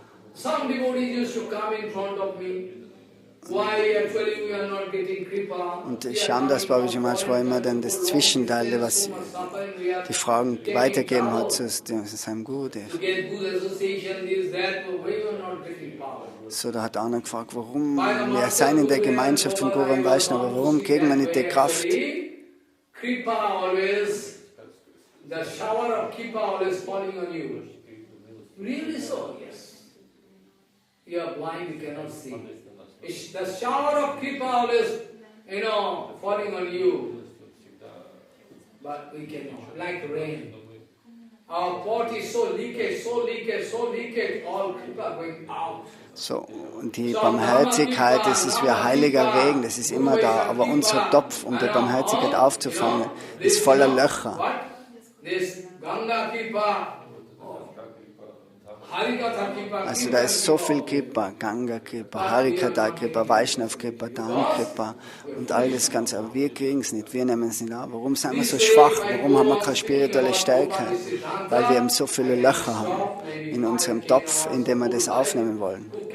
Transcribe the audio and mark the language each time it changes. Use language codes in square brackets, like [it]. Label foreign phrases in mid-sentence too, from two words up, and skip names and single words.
[de] Und Shyamdas Babaji Maharaj war immer dann das Zwischenteil, was die Fragen weitergeben hat zu seinem Gurudev. So, da hat einer gefragt, warum, wir seien in der Gemeinschaft von Guru und Vaishnava, aber warum kriegen wir nicht die Kraft? [en] The shower of kripa always, falling on you. But we cannot, like rain. Our pot is so leakage, all kripa going out. So, [de] und die Barmherzigkeit, das ist wie ein heiliger Regen, das ist immer da, aber unser Topf, um die Barmherzigkeit aufzufangen, ist voller Löcher. Also da ist so viel Kripa, Ganga Kripa, Harikata Kripa, Vaishnav Kripa, Dan Kripa und all das Ganze. Aber wir kriegen es nicht, wir nehmen es nicht an. Warum sind wir so schwach? Warum haben wir keine spirituelle Stärke? Weil wir eben so viele Löcher haben in unserem Topf, in dem wir das aufnehmen wollen.